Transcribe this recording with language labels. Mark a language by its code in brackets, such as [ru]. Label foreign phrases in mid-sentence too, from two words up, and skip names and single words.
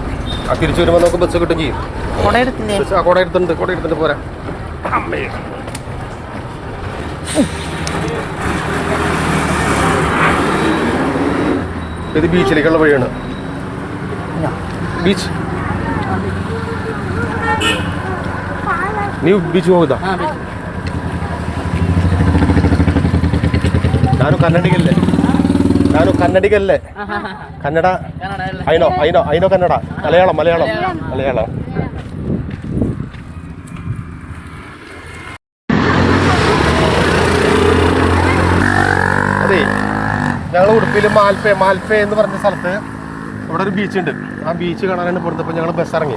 [ml] ആ തിരിച്ചു വരുമ്പോൾ നമുക്ക് ബസ് കിട്ടും ചെയ്യും. കോട എടുത്തിട്ട് പോരാ. ഇത് ബീച്ചിലേക്കുള്ള വഴിയാണ്. [kn] ബീച്ച് ನೀವು ಬೀಚ್ ಹೋಗುದಾ? ನಾನು ಕನ್ನಡಿಗಲ್ಲೇ ಕನ್ನಡ ಐನೋ ಕನ್ನಡ മലയാളം. [ml] അതെ, ഞങ്ങൾ ഉടുപ്പിയിൽ മാൽപ്പേ എന്ന് പറഞ്ഞ സ്ഥലത്ത് ഇവിടെ ഒരു ബീച്ചുണ്ട്. ആ ബീച്ച് കാണാനാണ് ഇവിടുത്തെ. ഞങ്ങൾ ബസ് ഇറങ്ങി.